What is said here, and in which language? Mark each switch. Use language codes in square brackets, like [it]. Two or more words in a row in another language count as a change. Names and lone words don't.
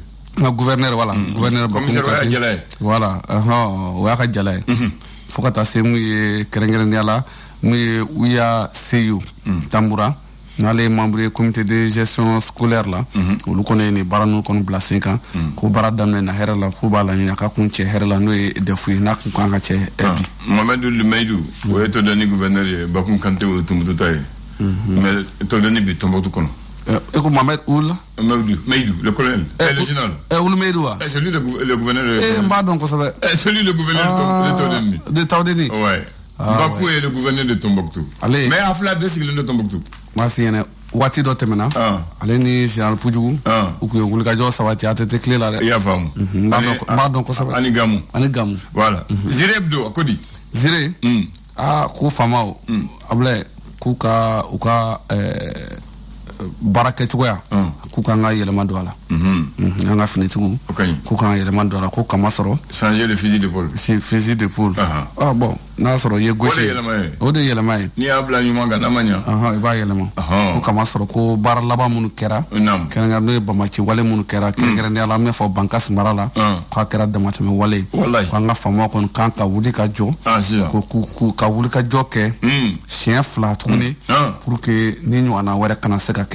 [fr] gouverneur voilà gouverneur [bm] Bakoum Kanté voilà o y'a ka jala ye fo ka taa se min ye kɛrɛnkɛrɛnnenya la min ye Ouya Seyou Tamboura n'ale ye membre ye [fr] comité de gestion scolaire [bm] la olu kɔni ye nin baara ninnu kɔni bila sen kan ko baara daminɛ na hɛrɛ la k'u b'a laɲini a ka kun cɛ hɛrɛ la n'o ye defu ye n'a kun kan ka cɛ bi Mamadu Lumaidu o ye Tɔdani gouverneur ye Bakoum Kanté o ye Tombouctou ta ye mais Tɔdani bi Tombouctou kɔnɔ e ko Mohamed Ould [fr] Maïdou le colonel le général [bm] Ould Maïdou wa [fr] celui le gouverneur [bm] n b'a dɔn kosɛbɛ [fr] celui le gouverneur de Tawdeni ouais Bakou est le gouverneur de Tombouctou mais [bm] a fila bɛɛ sigilen [fr] de Tombouctou [bm] m'a f'i ɲɛna waati dɔ tɛmɛna ale ni général Pujugu u kun ye wulikajɔ sabati a tɛ tile la dɛ i y'a faamu n b'a dɔn kosɛbɛ ani Gamu voilà Zire Hebdo a ko di Zire ko faamaw Ablaye k'u ka baara kɛcogoya k'u kan ka yɛlɛma don a la an ka finitigiw k'u kan ka yɛlɛma don a la ko kama sɔrɔ [fr] changer le fusil d'épaule fusil d'épaule [bm] bon n'a sɔrɔ i ye gauche o de yɛlɛma ye n'i y'a bila ɲuman kan n'a ma ɲa i b'a yɛlɛma ko kama sɔrɔ ko baara laban minnu kɛra kɛrɛnkɛrɛn n'o ye bamaci wale minnu kɛra kɛrɛnkɛrɛnnenya la an bɛ fɔ Bankasi mara la k'a kɛra damatɛmɛ wale k'an ka faamaw kɔni kan ka wuli ka jɔ k'u ka wuli ka jɔ kɛ siɲɛ 2 tuguni [fr] pour que [bm] ni ɲɔgɔnna wɛrɛ kana se ka kɛ